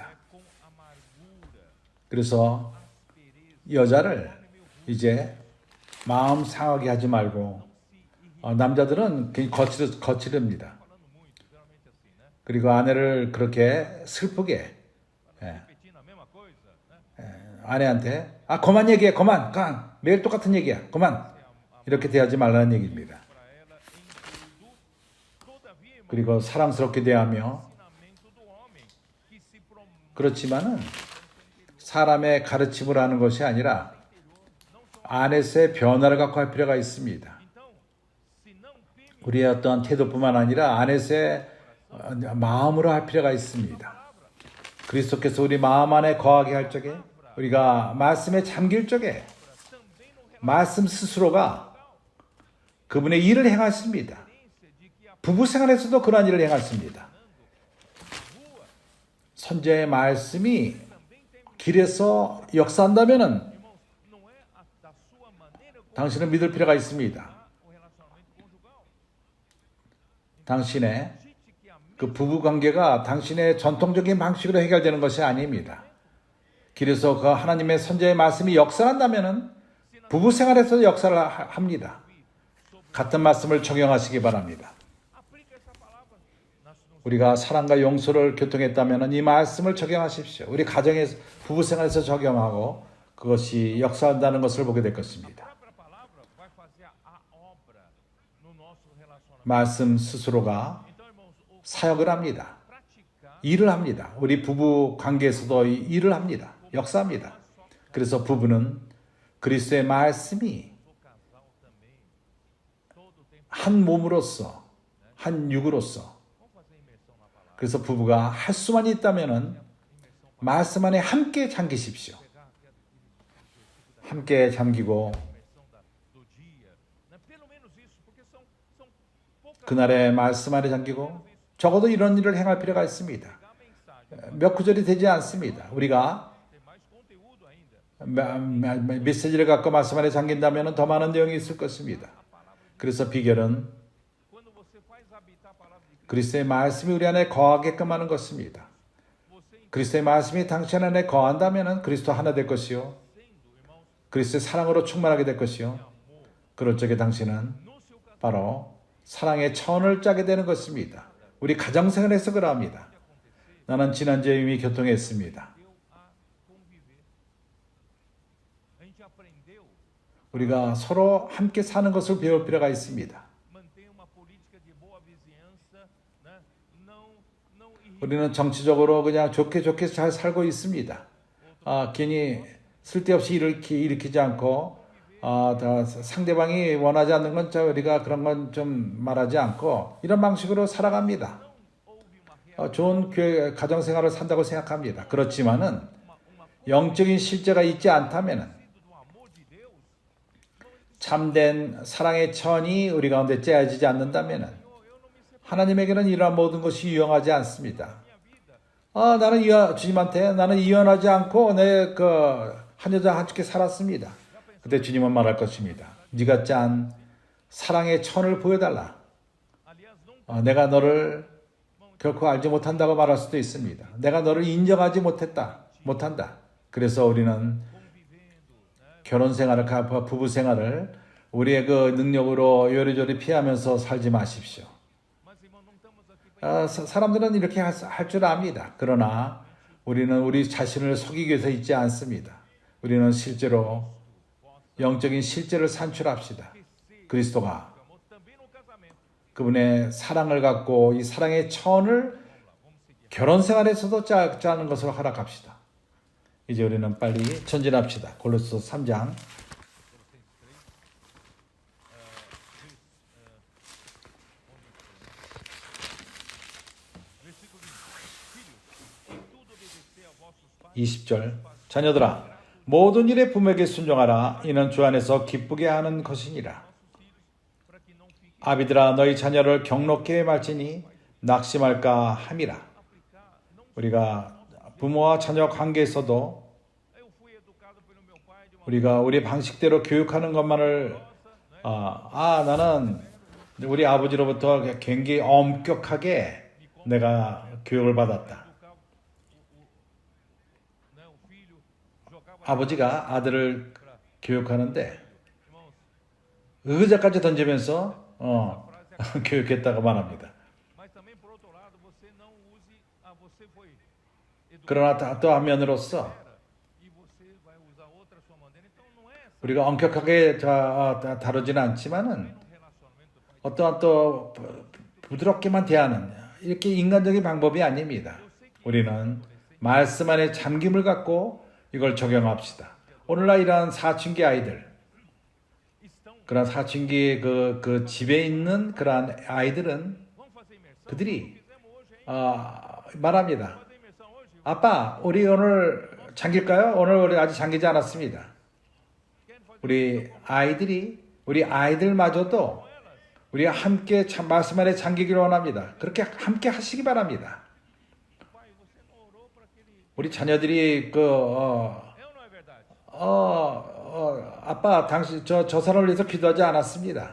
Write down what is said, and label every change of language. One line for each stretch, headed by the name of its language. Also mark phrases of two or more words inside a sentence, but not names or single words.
Portuguese: com amargura,
Korean: 그래서
Portuguese: aspereza,
Korean: 여자를 이제 마음 상하게 하지 말고 남자들은 굉장히 거칠입니다.
Portuguese: falando muito, geralmente assim, né?
Korean: 그리고 아내를 그렇게 슬프게
Portuguese: Repetindo a mesma coisa, né?
Korean: 아내한테 그만 얘기해 그만 매일 똑같은 얘기야 그만 이렇게 대하지 말라는 얘기입니다.
Portuguese: Para ela em tudo, todavia, irmão,
Korean: 그리고 사랑스럽게 대하며
Portuguese: ensinamento do homem que se promove
Korean: 그렇지만은 사람의 가르침을 하는 것이 아니라 안에서의 변화를 갖고 할 필요가 있습니다.
Portuguese: então, se não permitir
Korean: 우리의 어떤 태도뿐만 아니라 안에서의 마음으로 할 필요가 있습니다. 그리스도께서 우리 마음 안에 거하게 할 적에 우리가 말씀에 잠길 적에
Portuguese: também no
Korean: 말씀 스스로가 그분의 일을 행하십니다.
Portuguese: referência de que a
Korean: 부부 생활에서도 그러한 일을 행하십니다. 선제의 말씀이 길에서 역사한다면은
Portuguese: irmãos, não é da sua maneira como
Korean: 당신은 믿을 필요가 있습니다.
Portuguese: o relacionamento conjugal.
Korean: 당신의
Portuguese: Acredite que a
Korean: 그 부부 관계가 당신의 전통적인 방식으로 해결되는 것이 아닙니다. 길에서 그 하나님의 선제의 말씀이 역사한다면은 부부 생활에서 역사를 합니다. 같은 말씀을 적용하시기 바랍니다.
Portuguese: aplica essa palavra nos
Korean: 우리가 사랑과 용서를 교통했다면 이 말씀을 적용하십시오. 우리 가정에서 부부 생활에서 적용하고 그것이 역사한다는 것을 보게 될 것입니다.
Portuguese: própria palavra vai fazer a obra no nosso relacionamento.
Korean: 말씀 스스로가
Portuguese: Então, irmãos, o
Korean: 사역을 합니다.
Portuguese: praticar
Korean: 일을 합니다. 우리 부부 관계에서도 일을 합니다. 역사합니다. 그래서 부부는 그리스도의 말씀이
Portuguese: o casal também todo o tempo.
Korean: 한 몸으로서 한 육으로서
Portuguese: Vamos fazer imersão na palavra.
Korean: 그래서 부부가 할 수만 있다면은 말씀 안에 함께 잠기십시오. 함께 잠기고
Portuguese: Imersão do dia, né? Pelo menos isso, porque são poucas
Korean: 그날의 말씀 안에 잠기고 적어도 이런 일을 행할 필요가 있습니다. 몇 구절이 되지 않습니다. 우리가
Portuguese: Tem mais conteúdo ainda.
Korean: 메시지를 갖고 말씀 안에 잠긴다면 더 많은 내용이 있을 것입니다. 그래서 비결은
Portuguese: Quando você faz habitar a palavra de Cristo,
Korean: 그리스도의 말씀이 우리 안에 거하게끔 하는 것입니다.
Portuguese: você
Korean: 그리스도의 말씀이 당신 안에 거한다면 그리스도 하나 될 것이요.
Portuguese: entendendo, irmãos,
Korean: 그리스도의 사랑으로 충만하게 될 것이요.
Portuguese: amor
Korean: 그럴 적에 당신은
Portuguese: no seu casamento
Korean: 바로 사랑의 천을 짜게 되는 것입니다. 우리 가정생활에서 그러합니다. 나는 지난주에 이미 교통했습니다.
Portuguese: aprendeu a conviver. A gente aprendeu
Korean: 우리가 서로 함께 사는 것을 배울 필요가 있습니다.
Portuguese: manter uma política de boa vizinhança, né? Não irritar
Korean: 우리는 정치적으로 그냥 좋게 잘 살고 있습니다. 괜히 쓸데없이 일으키지 않고 상대방이 원하지 않는 건 우리가 그런 건 좀 말하지 않고 이런 방식으로 살아갑니다.
Portuguese: houve uma
Korean: 좋은 가정생활을 산다고 생각합니다. 그렇지만은 영적인 실제가 있지 않다면은
Portuguese: do amor de Deus.
Korean: 참된 사랑의 천이 우리 가운데 짜여지지 않는다면은 하나님에게는 이러한 모든 것이 유용하지 않습니다. 나는 주님한테 나는 이혼하지 않고 한 여자 함께 살았습니다. 그때 주님은 말할 것입니다. 네가 짠 사랑의 천을 보여달라.
Portuguese: Aliás, não
Korean: 내가 너를 결코 알지 못한다고 말할 수도 있습니다. 내가 너를 인정하지 못한다. 그래서 우리는
Portuguese: convivendo, né?
Korean: 결혼 생활을, 부부 생활을 우리의 그 능력으로 요리조리 피하면서 살지 마십시오.
Portuguese: Mas irmão, não estamos aqui para
Korean: 사람들은 이렇게 할 줄 압니다. 그러나 우리는 우리 자신을 속이기 위해서 있지 않습니다. 우리는 실제로 영적인 실제를 산출합시다. 그리스도가
Portuguese: o amor também no casamento.
Korean: 그분의 사랑을 갖고 이 사랑의 천을 결혼 생활에서도 짜는 것으로 허락합시다. 이제 우리는 빨리 전진합시다. 골로새서 3장
Portuguese: Versículo 20. Filhos, em tudo obedecer a vossos pais,
Korean: 20절 자녀들아 모든 일에 부모에게 순종하라. 이는 주 안에서 기쁘게 하는 것이니라.
Portuguese: para que não fique
Korean: 아비들아 너희 자녀를 경록케 말지니 낙심할까 함이라. 우리가 부모와 자녀 관계에서도
Portuguese: eu fui educado pelo meu pai de uma
Korean: 우리가 우리 방식대로 교육하는 것만을 나는 우리 아버지로부터 굉장히 엄격하게 내가 교육을 받았다.
Portuguese: educar né, o filho jogava
Korean: 아버지가 아들을 교육하는데
Portuguese: irmãos,
Korean: 의자까지 던지면서 교육했다고 말합니다.
Portuguese: mas também por outro lado, você não use você foi educado
Korean: 그러나 또 한면으로서
Portuguese: e você vai usar outra sua maneira. Então não é essa
Korean: 우리가 엄격하게 다루지는 않지만은
Portuguese: um relacionamento pai.
Korean: 어떠한 또 부드럽게만 대하는 이렇게 인간적인 방법이 아닙니다. 우리는 말씀 안에 잠김을 갖고 이걸 적용합시다. 오늘날 이러한 사춘기 아이들,
Portuguese: Estão,
Korean: 그런 사춘기 그 집에 있는 그러한 아이들은
Portuguese: vamos fazer imersão.
Korean: 그들이
Portuguese: Fizemos hoje, hein?
Korean: 말합니다.
Portuguese: Fazer imersão hoje?
Korean: 아빠, 우리 오늘 잠길까요? 오늘 우리 아직 잠기지 않았습니다.
Portuguese: Querem fazer
Korean: 우리 아이들마저도 우리 함께 말씀 안에 잠기기를 원합니다. 그렇게 함께 하시기 바랍니다.
Portuguese: pai, você não orou para aquele
Korean: 우리 자녀들이
Portuguese: é ou não é verdade?
Korean: 아빠, 당신 저 사람을 위해서 기도하지 않았습니다.